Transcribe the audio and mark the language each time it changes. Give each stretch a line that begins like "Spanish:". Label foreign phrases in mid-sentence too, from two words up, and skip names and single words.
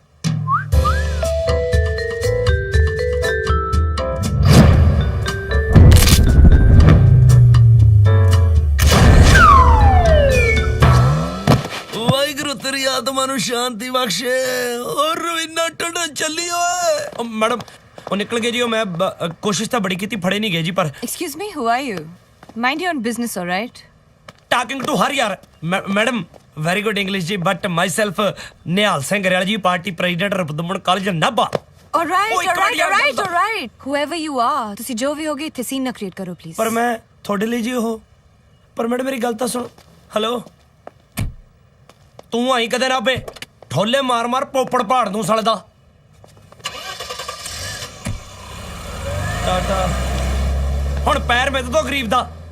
Punjabi: ਵਾਹਿਗੁਰੂ ਤੇਰੀ ਆਤਮਾ ਨੂੰ ਸ਼ਾਂਤੀ ਬਖਸ਼ੇ। ਔਰ ਰਵਿੰਦਰ ਟੰਡਾ ਚੱਲੀ ਓਏ। ਮੈਡਮ ਉਹ ਨਿਕਲ ਗਏ ਜੀ। ਉਹ ਮੈਂ ਕੋਸ਼ਿਸ਼ ਤਾਂ ਬੜੀ ਕੀਤੀ, ਫੜੇ ਨਹੀਂ ਗਏ ਜੀ। ਪਰ
English: Excuse me, who are you? Mind your own business, all right? talking to her ਯਾਰ। madam very good English ਜੀ, but myself ਨਿਹਾਲ ਸਿੰਘ ਗਰੇਵਾਲ ਜੀ, party president ਰਪਦਮਨ ਕਾਲਜ ਨਾਭਾ। All right. Whoever you are,
Punjabi: ਤੁਸੀਂ ਜੋ ਵੀ ਹੋਗੇ ਇੱਥੇ ਸੀਨ ਨਾ ਕ੍ਰੀਏਟ ਕਰੋ ਪਲੀਜ਼। ਪਰ ਮੈਂ ਤੁਹਾਡੇ ਲਈ ਜੀ ਉਹ। ਪਰ ਮੈਡਮ ਮੇਰੀ ਗੱਲ ਤਾਂ ਸੁਣ। ਹੈਲੋ, ਤੂੰ ਆਈ ਕਦੇ ਨਾ ਬੇ ਠੋਲੇ ਮਾਰ ਮਾਰ ਪੋਪੜ ਪਹਾੜ ਨੂੰ ਸਲਦਾ। ਟਾਟਾ ਹੁਣ ਪੈਰ ਮਿੱਧ ਤੋਂ ਗਰੀਬ ਦਾ।